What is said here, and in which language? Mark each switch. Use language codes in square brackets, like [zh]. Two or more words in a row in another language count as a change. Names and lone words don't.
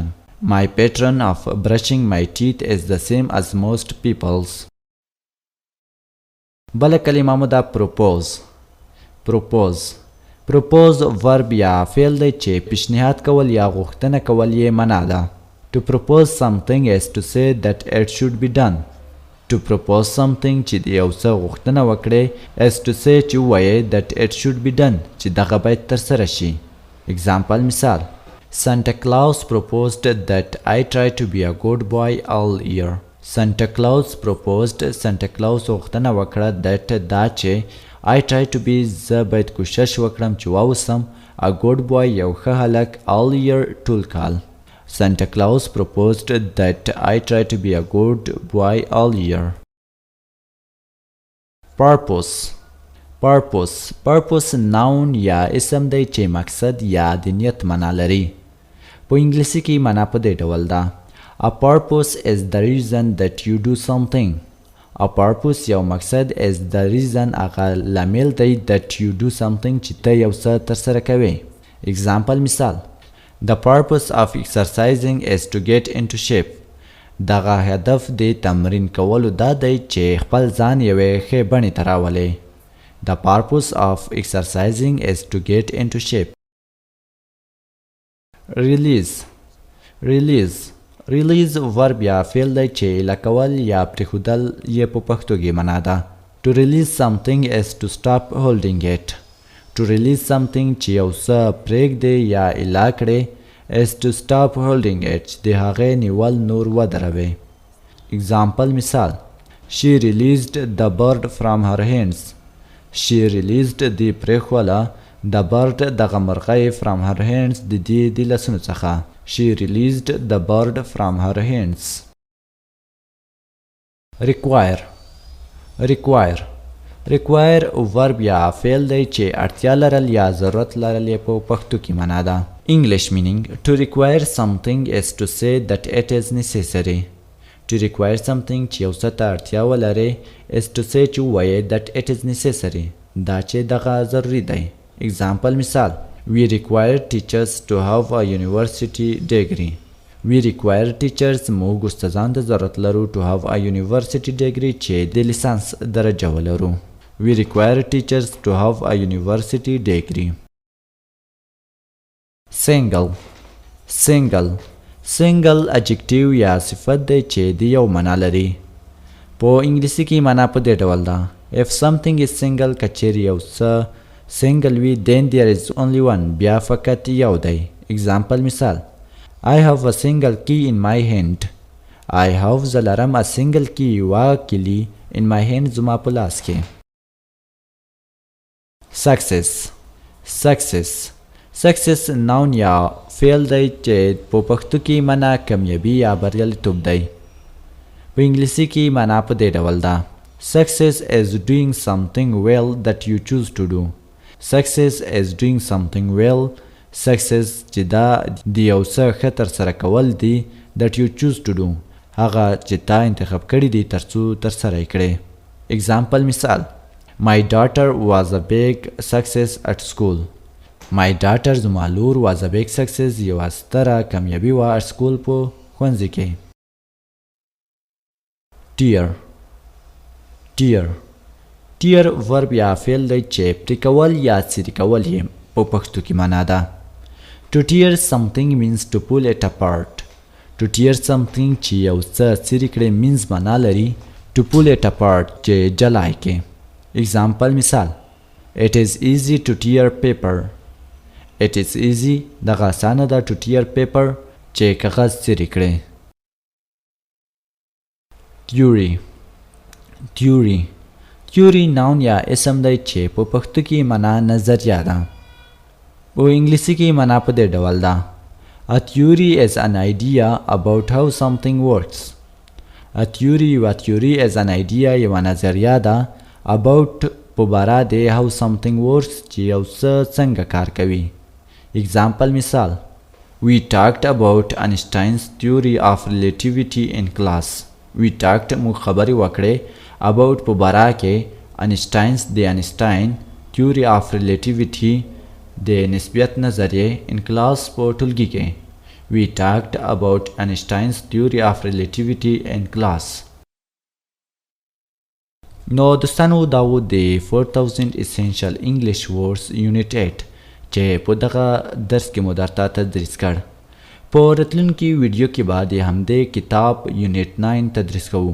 [en] My patron of brushing my teeth is the same as most people's. [ps] بله کلمه مو ده [en] propose propose propose verb [ps] یا فعل دی چې پیشنهاد کول یا غوښتنه کول یې معنا ده. [en] To propose something is to say that it should be done. To propose something [ps] چې د یو څه غوښتنه وکړي [en] is to say [ps] چې ووایې [en] that it should be done [ps] چې دغه باید ترسره شي. [en] Example مثال: Santa Claus proposed that I try to be a good boy all year. Santa Claus proposed [ps] Santa Claus غوښتنه وکړه that دا چې [en] I try to be [ps] زه باید کوشش وکړم چې واوسم [en] a good boy [ps] یو ښه هلک [en] all year [ps] ټول کال. [en] Santa Claus proposed that I try to be a good boy all year. Purpose purpose purpose noun [ps] یا اسم دی چې مقصد یا د نیت معنا لري. په انګلیسي کې معنا په دې ډول ده: [en] A purpose is the reason that you do something. A purpose [ps] یو مقصد [en] is the reason [ps] هغه لامل دی [en] that you do something [ps] چې ته یو څه ترسره کوې. [en] Example مثال: The purpose of exercising is to get into shape. [ps] دغه هدف د تمرین کولو دا دی چې خپل ځان یوې ښې بڼې ته راولئ. [en] The purpose of exercising is to get into shape. Release verb [ps] یا فعل دی چې لکول یا پرېښودل یې په پښتو کې معنا ده. [en] To release something is to stop holding it. To release something [ps] چې یو څه پرېږدې یا الا کړې [en] is to stop holding it [ps] د هغې نیول نور ودروي. [en] Example مثال She released the bird from her hands. She released [ps] دی پرېښوله [en] the bird [ps] دغه مرغۍ [en] from her hands [ps] د دې د لاسونو څخه. [en] She released the bird from her hands. Require verb [ps] یا فعل دی چې اړتیا لرل یا ضرورت لرل یې په پښتو کې معنا ده. [en] English meaning to require something is to say that it is necessary. To require something [ps] چې یو څه ته اړتیا ولري [en] is to say [ps] چې ووایې [en] that it is necessary [ps] دا چې دغه ضروري دی. [en] Example مثال We require teachers to have a university degree. We require teachers [ps] موږ استادان ته ضرورت لرو [en] to have a university degree [ps] چې د لیسانس درجه ولرو. [en] We require teachers to have a university degree. Single adjective [ps] یا صفت دی چې د یو معنا لري. په انګلیسي کې معنا په دې ډول ده. [en] If something is single [ps] که چیرې یو څه single وي [en] then there is only one [ps] بیا فقط یو دی. [en] Example مثال I have a single key in my hand. I have [ps] زه لرم [en] a single key [ps] یوه کلي [en] in my hand [ps] زما په لاس کې. [en] Success noun [ps] یا فعل دی چې په پښتو کې معنا کامیابي یا بریالیتوب دی. په انګلیسي کې معنا په دې ډول ده. [en] Success is doing something well that you choose to do. Success is doing something well. [ps] Success چې دا د یو څه ښه ترسره کول دي [en] that you choose to do [ps] هغه چې تا انتخاب کړي دي ترڅو ترسره یې کړې. [en] Example مثال My daughter was a big success at school. My daughter [ps] زما لور [en] was a big success [ps] یوه ستره کامیابي وه [en] at school [ps] په ښوونځي کې. [en] Tear verb [ps] یا فعل دی چې پرې کول یا څیرې کول یې په پښتو کې معنا ده. [en] To tear something means to pull it apart. To tear something [ps] چې یو څه څیرې کړې means معنا لري [en] to pull it apart [ps] چې جلا یې کې. [en] Example مثال It is easy to tear paper. It is easy [ps] دغه اسانه ده [en] to tear paper [ps] چې کاغذ څیرې کړې. [en] Theory noun [ps] یا اسم دی چې په پښتو کې معنا نظریه ده. په انګلیسي کې معنا په دې ډول ده. [en] A theory is an idea about how something works. A theory is an idea [ps] یوه نظریه ده about په باره د [en] how something works [ps] چې یو څه څنګه کار کوي. [en] Example مثال We talked about Einstein's theory of relativity in class. We talked [ps] موږ خبرې وکړې about په باره کې [en] Einstein theory of relativity [ps] د نسبیت نظریې [en] in class [ps] په ټولګي کې. [en] We talked about Einstein's theory of relativity in class. [ps] نو دوستانو دا و د [en] 4000 essential English words unit 8 [ps] چې په دغه درس کې مو درته تدریس کړ. په راتلونکي ویډیو کې به د همدې کتاب یونټ 9 تدریس کوو.